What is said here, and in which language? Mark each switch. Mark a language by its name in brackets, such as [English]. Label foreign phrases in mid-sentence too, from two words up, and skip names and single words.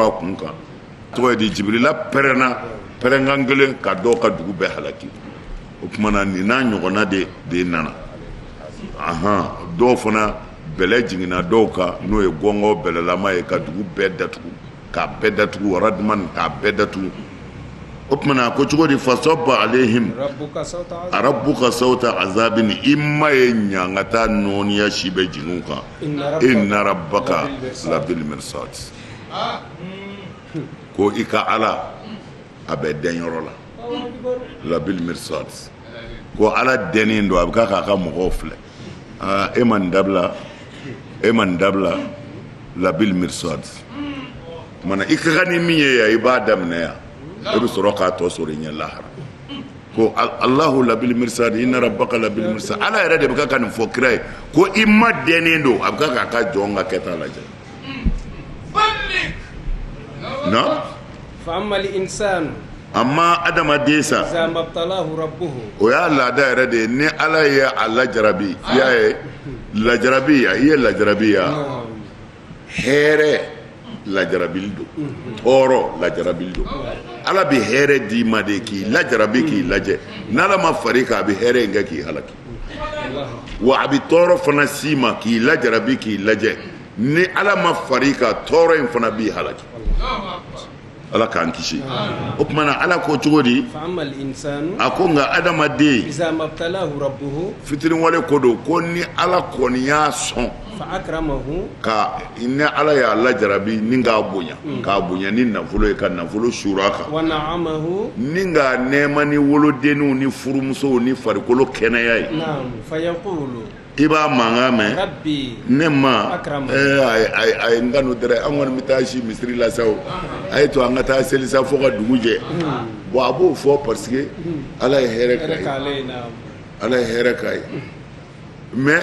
[Bambara] a kun kan tɔgɔ ye di jibirila pɛrɛnkan kelen ka dɔw ka dugu bɛɛ halaki o kumana nin n'a ɲɔgɔnna de nana dɔw fana bɛlɛ jiginna dɔw kan n'o ye gɔngɔ bɛlɛlama ye ka dugu bɛɛ datugu k'a bɛɛ datugu waradumani k'a bɛɛ datugu o kumana a ko cogo di [Arabic] فصب عليهم ربك سوط عذاب [Bambara] i ma ye ɲangata nɔniya si bɛ jigin u kan [Arabic] إن ربك لبالمرصاد [Bambara] ko i ka ala a bɛ dɛn yɔrɔ la [Arabic] لبالمرصاد [Bambara] ko ala dɛnnen don a bɛ k'a ka mɔgɔw filɛ e ma nin dabila [Arabic] لبالمرصاد [Bambara] mana i ka kan ni min ye yan i b'a daminɛ yan e bi soro ka to soro nya lahara ko [Arabic] الله لبالمرصاد إن ربك لبالمرصاد [Bambara] ala yɛrɛ de bɛ ka nin fɔ kira ye ko i ma dɛnnen don a bɛ ka ka jɔn ka kɛta lajɛ na [Arabic] فأما الإنسان [Bambara] amma adamaden sa [Arabic] إذا ما ابتلاه ربه [Bambara] o y'a laada yɛrɛ de ye ni ala ye a lajarabi i y'a ye lajarabi ya i ye lajarabi ya hɛrɛ lajarabili don tɔɔrɔ lajarabili don ala bɛ hɛrɛ d'i ma de k'i lajarabi k'i lajɛ n'ala ma far'i kan a bɛ hɛrɛ in kɛ k'i halaki wa a bɛ tɔɔrɔ fana s'i ma k'i lajarabi k'i lajɛ ni ala ma far'i kan tɔɔrɔ in fana b'i halaki ala k'an kisi o tuma na ala ko cogo di [Arabic] فأما الإنسان [Bambara] a ko nka adamaden [Arabic] إذا ما ابتلاه ربه [Bambara] fitinin wale ko don ko ni ala kɔni y'a sɔn [Arabic] فأكرمه [Bambara] ka ni ala y'a lajarabi ni k'a bonya ni nafolo ye ka nafolo sur'a kan [Arabic] ونعمه [Bambara] ni k'a nɛɛma ni wolodenninw ni furumusow ni farikolo kɛnɛya ye [Arabic] نعم فيقول [Bambara] i b'a mankan mɛn [Arabic] rabbi [Bambara] ne ma [Arabic] akrama [Bambara] a ye n kanu dɛrɛ an kɔni bɛ taa si misiri la sa o a ye to an ka taa selisa fo ka dugu jɛ bon a b'o fɔ [French] parce que [Bambara] ala ye hɛrɛ k'a ye ala ye hɛrɛ k'a ye mais